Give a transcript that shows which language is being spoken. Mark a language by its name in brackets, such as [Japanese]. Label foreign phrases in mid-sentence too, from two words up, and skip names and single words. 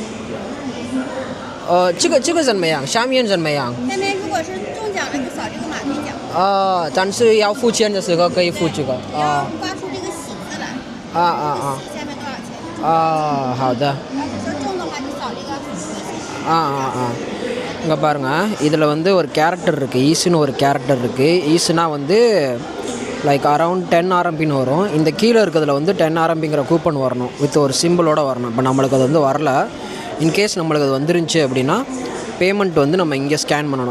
[Chinese] 这个怎么样？下面怎么样？下面如果是中奖了，就扫这个马兑奖。但是要付钱的时候可以付这个。要刮出这个喜字来。下面多少钱？好的。说中的话就扫这个。 [Tamil] இங்கே பாருங்கள், இதில் வந்து ஒரு கேரக்டர் இருக்குது. ஈஸுன்னு ஒரு கேரக்டர் இருக்குது. ஈஸுனா வந்து [English] like around [Tamil] 10 ஆர்எம்பின்னு வரும். இந்த கீழே இருக்கிறதுல வந்து 10 ஆர்எம்பிங்கிற கூப்பன் வரணும், வித் ஒரு சிம்பிளோடு வரணும். இப்போ நம்மளுக்கு அது வந்து வரல. இன்கேஸ் நம்மளுக்கு அது வந்துருந்துச்சு அப்படின்னா பேமெண்ட் வந்து நம்ம இங்கே ஸ்கேன் பண்ணணும்.